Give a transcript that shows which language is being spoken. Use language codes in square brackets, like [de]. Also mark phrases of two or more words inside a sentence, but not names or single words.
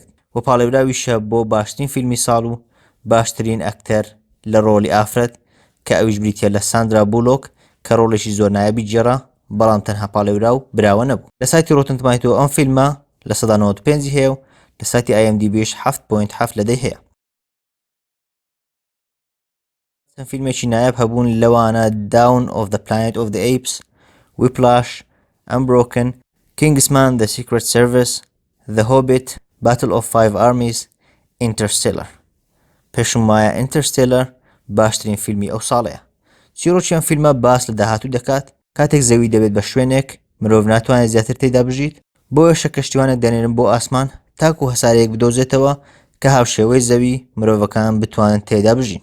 [ckb] و پاڵێراویشە بۆ باشترین فیلمی ساڵ و باشترین ئەکتەر لە ڕۆلی ئافرەت کە ئەویش بریتە لە ساندرا بولۆک کە ڕۆڵێکی زۆر نایابی جێڕا، بەڵام تەنها پاڵێراو براوە نەبوو. لە سایتی ڕۆتن تمەیتۆ ئەم فیلمە لە 95 هەیە و لە سایتی IMDbش 7.7 لە 10 هەیە. فیلمێکی نایاب هەبوون لەوانە Dawn of the Planet of the Apes, Whiplash, Unbroken, Kingsman: The Secret Service, The Hobbit, Battle of Five Armies, Interstellar. پێشم وایە Interstellar باشترین فیلمی ئەو ساڵەیە. چیرۆکی ئەم فیلمە باس لە داهاتوو دەکات کاتێک زەوی دەبێت بە شوێنێک مرۆڤ ناتوانێت زیاتر تێدا بژیت، بۆیە شەکەشتیوانێک دەنێرن بۆ ئاسمان تاکو هەسارەیەک بدۆزێتەوە کە هاوشێوەی زەوی مرۆڤەکان بتوانن تێدا بژین.